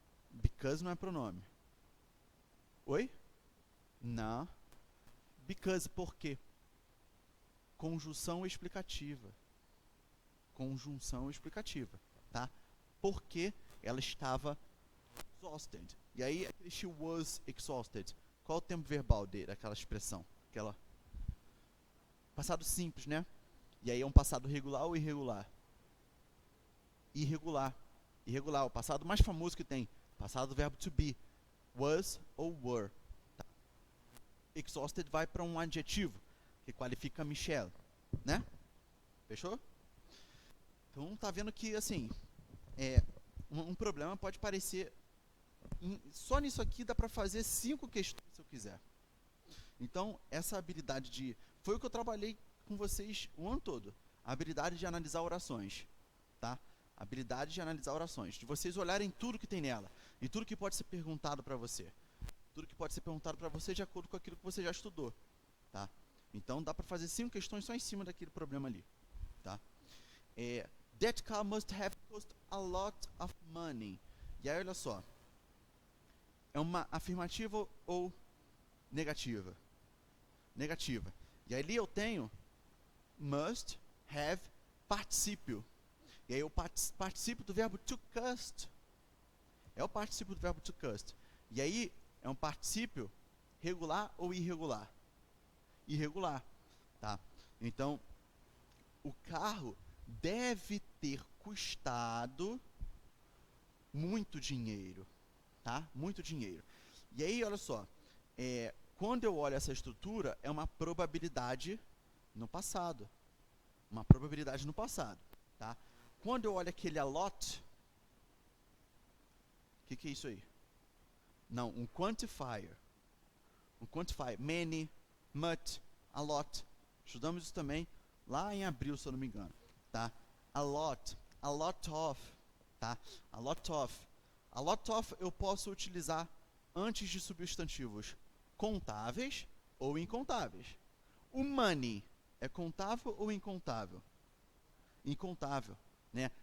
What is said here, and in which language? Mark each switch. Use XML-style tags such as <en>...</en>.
<pt>Because não é pronome. Oi? Não. Because, por quê? Conjunção explicativa. Conjunção explicativa, tá? Porque ela estava exhausted. E aí, aquele</pt> <en>she was exhausted.</en> <pt>Qual é o tempo verbal daquela expressão? Aquela passado simples, né? E aí é um passado regular ou irregular? Irregular. Irregular, o passado mais famoso que tem. Passado do verbo to be. Was ou were. Tá? Exhausted vai para um adjetivo, que qualifica Michelle, né? Fechou? Então, tá vendo que, assim, um problema pode parecer... Só nisso aqui dá para fazer 5 questões se eu quiser. Então, essa habilidade de... Foi o que eu trabalhei com vocês o ano todo. A habilidade de analisar orações. Tá? Habilidade de analisar orações. De vocês olharem tudo que tem nela. E tudo que pode ser perguntado para você. Tudo que pode ser perguntado para você de acordo com aquilo que você já estudou. Tá? Então, dá para fazer 5 questões só em cima daquele problema ali. Tá?</pt> <en>That car must have cost a lot of money.</en> <pt>E aí, olha só. É uma afirmativa ou negativa? Negativa. E aí ali eu tenho must have particípio. E aí o particípio do verbo to cost. É o particípio do verbo to cost. E aí é um particípio regular ou irregular? Irregular. Tá? Então, o carro deve ter custado muito dinheiro. Tá? Muito dinheiro. E aí, olha só. Quando eu olho essa estrutura, é uma probabilidade no passado. Uma probabilidade no passado. Tá? Quando eu olho aquele a lot, o que é isso aí? Não, um quantifier.</pt> <en>o quantify, many, much, a lot.</en> <pt>Estudamos isso também lá em abril, se eu não me engano, tá?</pt> <en>A lot of, tá? A lot of.</en> <pt>A lot of eu posso utilizar antes de substantivos contáveis ou incontáveis. O money é contável ou incontável? Incontável, né?</pt>